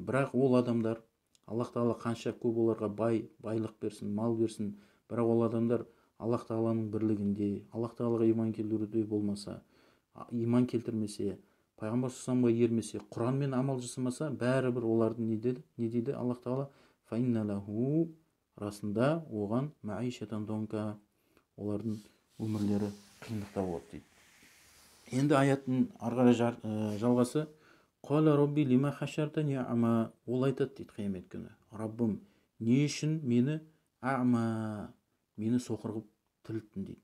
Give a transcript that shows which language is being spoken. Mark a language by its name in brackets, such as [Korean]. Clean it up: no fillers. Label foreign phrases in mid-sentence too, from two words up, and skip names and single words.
[Kazakh] Бірақ ол адамдар, Аллах Тағала қанша көп оларға байлық берсін, мал берсін, бірақ ол адамдар Аллах Тағаланың бірлігінде, Аллах Тағалаға иман келтіруде болмаса, иман келтірмесе, Пайғамбар [Arabic] صلى الله عليه [Kazakh] ермесе, Құранмен амал жасамаса, бәрібір олардың не дейді Аллах Тағала? [Arabic] فإن له, [Kazakh] расында оған [Arabic] معيشة ضنكا, [Kazakh] олардың өмірлері қиындықта болады дейді. Енді аяттың арғы жалғасы: [Arabic] قال رب لم حشرتني أعمى, [Kazakh] ол айтады дейді қиямет күні: Раббым, не үшін мені ама, мені соқыр қылып тірілттің дейді.